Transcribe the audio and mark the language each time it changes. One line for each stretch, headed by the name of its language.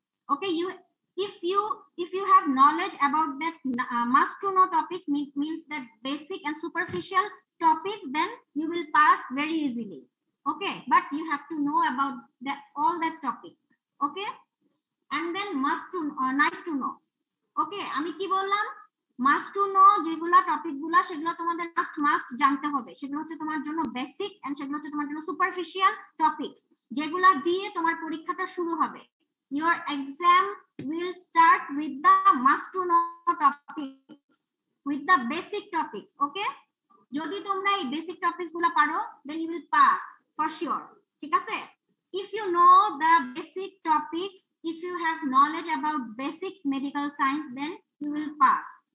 English: Okay, if you have knowledge about that must to know topics, means that basic and superficial topics, then you will pass very easily. Okay, but you have to know about all that topic. Okay, and then must to nice to know.
Bangla: Okay, আমি কি বললাম? Must to know যেগুলা topic গুলা, সেগুলো তোমাদের must জানতে হবে। সেগুলো হচ্ছে তোমার জন্য বেসিক, এন্ড সেগুলো হচ্ছে তোমার জন্য সুপারফিশিয়াল টপিকস, যেগুলা দিয়ে তোমার পরীক্ষাটা শুরু হবে।
English: Your exam will start with the must to know topics, with the basic topics.
Bangla: Okay, যদি তোমরা এই বেসিক টপিকস গুলা পারো,
English: then you will pass for sure.
Bangla: ঠিক আছে?
English: If you know the basic topics, if you have knowledge about basic medical science, then you will pass.